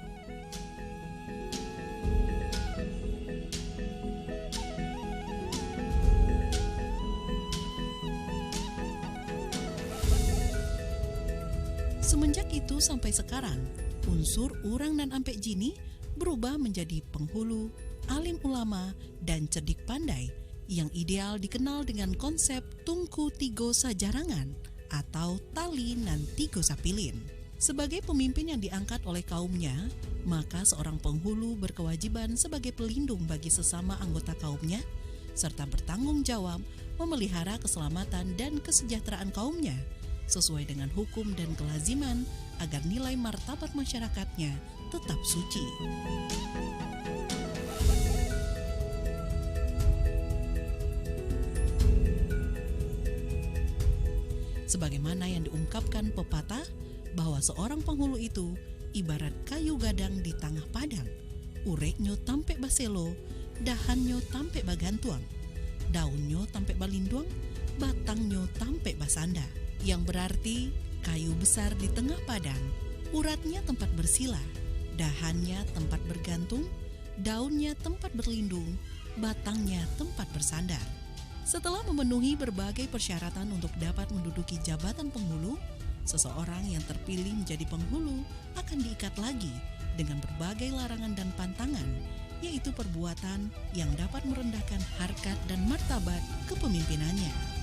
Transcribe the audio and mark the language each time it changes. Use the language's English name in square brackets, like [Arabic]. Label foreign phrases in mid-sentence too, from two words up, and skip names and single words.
[Indonesian] Semenjak itu sampai sekarang, unsur Urang dan Ampek Jini berubah menjadi penghulu, alim ulama, dan cerdik pandai yang ideal dikenal dengan konsep [Minangkabau] tungku tigo sajarangan [Indonesian] atau [Minangkabau] tali nan tigo sapilin. [Indonesian] Sebagai pemimpin yang diangkat oleh kaumnya, maka seorang penghulu berkewajiban sebagai pelindung bagi sesama anggota kaumnya, serta bertanggung jawab memelihara keselamatan dan kesejahteraan kaumnya, sesuai dengan hukum dan kelaziman agar nilai martabat masyarakatnya tetap suci. Sebagaimana yang diungkapkan pepatah bahwa seorang penghulu itu ibarat [Minangkabau] kayu gadang [Indonesian] di tengah padang, [Minangkabau] ureknyo tampek baselo, dahannya tampek bagantuang, daunnya tampek balinduang, batangnya tampek basanda. [Indonesian] Yang berarti kayu besar di tengah padang, uratnya tempat bersila, dahannya tempat bergantung, daunnya tempat berlindung, batangnya tempat bersandar. Setelah memenuhi berbagai persyaratan untuk dapat menduduki jabatan penghulu, seseorang yang terpilih menjadi penghulu akan diikat lagi dengan berbagai larangan dan pantangan, yaitu perbuatan yang dapat merendahkan harkat dan martabat kepemimpinannya.